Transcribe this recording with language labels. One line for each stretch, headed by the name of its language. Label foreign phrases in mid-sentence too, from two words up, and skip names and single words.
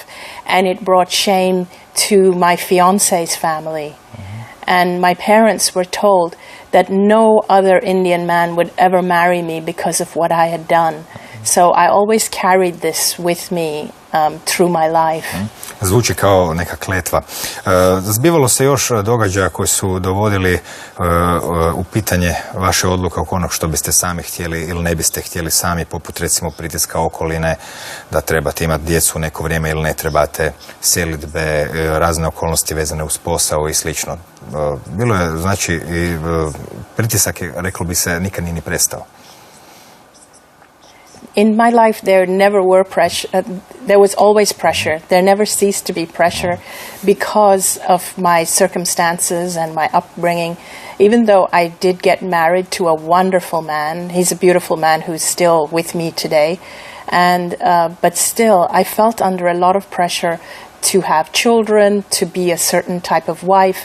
English: And it brought shame to my fiance's family. And my parents were told that no other Indian man would ever marry me because of what I had done. So I always carried this with me through my life.
Croatian: Zvuči kao neka kletva. Zbivalo se još događaja koji su dovodili u pitanje vaše odluke oko onog što biste sami htjeli ili ne biste htjeli sami, poput recimo pritiska okoline da trebate imati djecu neko vrijeme ili ne trebate, selidbe, razne okolnosti vezane uz posao i slično. Bilo je, znači, pritisak je, reklo bi se, nikad nije ni prestao.
English: in my life there was always pressure. There never ceased to be pressure because of my circumstances and my upbringing. Even though I did get married to a wonderful man, he's a beautiful man who's still with me today, and but still I felt under a lot of pressure to have children, to be a certain type of wife.